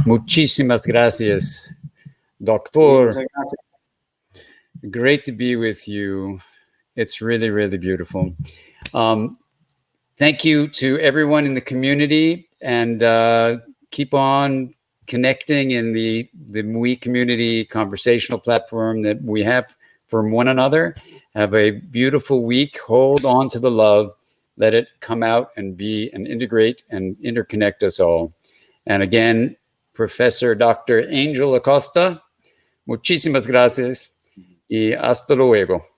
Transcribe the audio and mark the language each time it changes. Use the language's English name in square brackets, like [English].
[Spanish] Muchísimas gracias, Doctor. [English] Great to be with you. It's really, really beautiful. Thank you to everyone in the community, and keep on connecting in the MUI community conversational platform that we have for one another. Have a beautiful week. Hold on to the love. Let it come out and be and integrate and interconnect us all. And again, Professor Dr. [Spanish] Angel Acosta, muchísimas gracias y hasta luego.